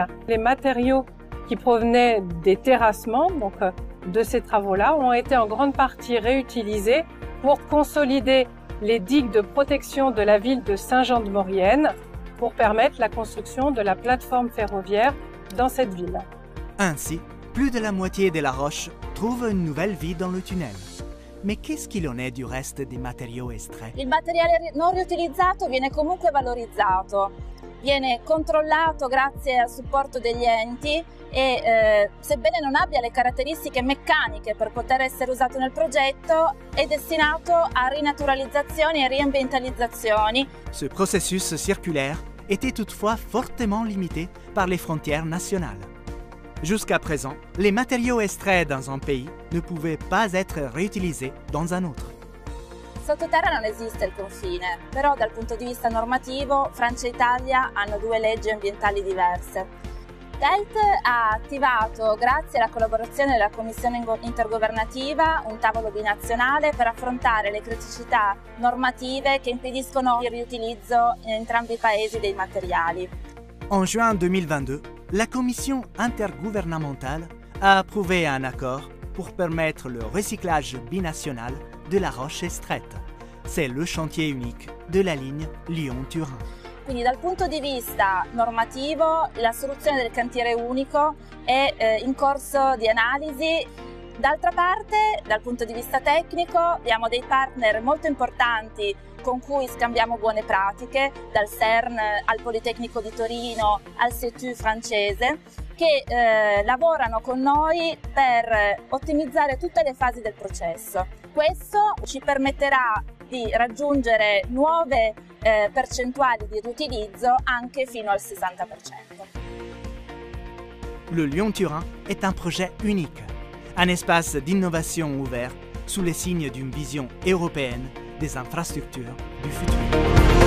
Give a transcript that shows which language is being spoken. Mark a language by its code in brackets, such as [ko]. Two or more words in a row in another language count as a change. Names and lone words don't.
[fr] Les matériaux qui provenaient des terrassements, donc de ces travaux-là, ont été en grande partie réutilisés pour consolider les digues de protection de la ville de Saint-Jean-de-Maurienne pour permettre la construction de la plateforme ferroviaire dans cette ville. Ainsi, plus de la moitié de la roche trouve une nouvelle vie dans le tunnel. Mais qu'est-ce qu'il en est du reste des matériaux extraits? [it] Il materiale non riutilizzato viene comunque valorizzato, viene controllato grazie al supporto degli enti e sebbene non abbia le caratteristiche meccaniche per poter essere usato nel progetto, è destinato a rinaturalizzazioni e riambientalizzazioni. [fr] Ce processus circulaire était toutefois fortement limité par les frontières nationales. Jusqu'à présent, les matériaux extraits dans un pays ne pouvaient pas être réutilisés dans un autre. [it] Sottoterra non esiste il confine, però dal punto di vista normativo Francia e Italia hanno due leggi ambientali diverse. Telte ha attivato, grazie alla collaborazione della Commissione intergovernativa, un tavolo binazionale per affrontare le criticità normative che impediscono il riutilizzo in entrambi i paesi dei materiali. [fr] En juin 2022, la Commission intergouvernementale a approuvé un accord pour permettre le recyclage binational de la roche extraite. C'est le chantier unique de la ligne Lyon-Turin. [it] Quindi dal punto di vista normativo la soluzione del cantiere unico è in corso di analisi. D'altra parte, dal punto di vista tecnico, abbiamo dei partner molto importanti con cui scambiamo buone pratiche, dal CERN al Politecnico di Torino al CETU francese, che lavorano con noi per ottimizzare tutte le fasi del processo. Questo ci permetterà di raggiungere nuove percentuali di riutilizzo anche fino al 60%. [fr] Le Lyon-Turin est un projet unique, un espace d'innovation ouvert sous les signes d'une vision européenne des infrastructures du futur.